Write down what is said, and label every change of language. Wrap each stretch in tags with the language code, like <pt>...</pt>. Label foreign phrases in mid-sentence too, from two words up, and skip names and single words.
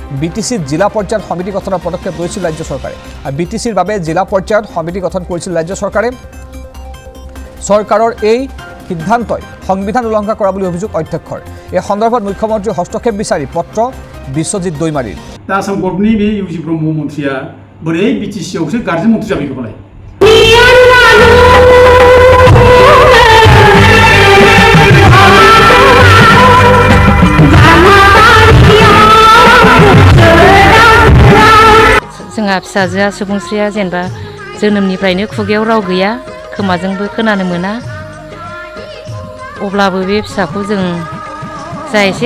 <as>বিটিসি জিলা পৰ্যায়ত সমিতি গঠনৰ পদক্ষেপ লৈছিল ৰাজ্য চৰকাৰে আৰু বিটিসিৰ বাবে জিলা পৰ্যায়ত সমিতি গঠন কৰিছিল ৰাজ্য চৰকাৰে চৰকাৰৰ এই সিদ্ধান্তই সংবিধান উলংঘা কৰা বুলি অভিযোগ অধ্যক্ষৰ এই সন্দৰ্ভত মুখ্যমন্ত্ৰীৰ হস্তক্ষেপ বিচাৰি পত্ৰ বিশ্বজিৎ দৈমাৰীৰ</as> <brx>दा आसाम गभर्नमेन्टनि बे इउजि ब्रह्म मन्थ्रिया बोरै बिटिसिआवसो गार्जेन मन्थ्रि जाबाय जोंहा फिसाजोआ सुबुंस्रिया जेनेबा जोनोमनिफ्रायनो खुगायाव राव गैया खोमाजोंबो खोनानो मोना अब्लाबो बे फिसाखौ जों जा एसे</brx>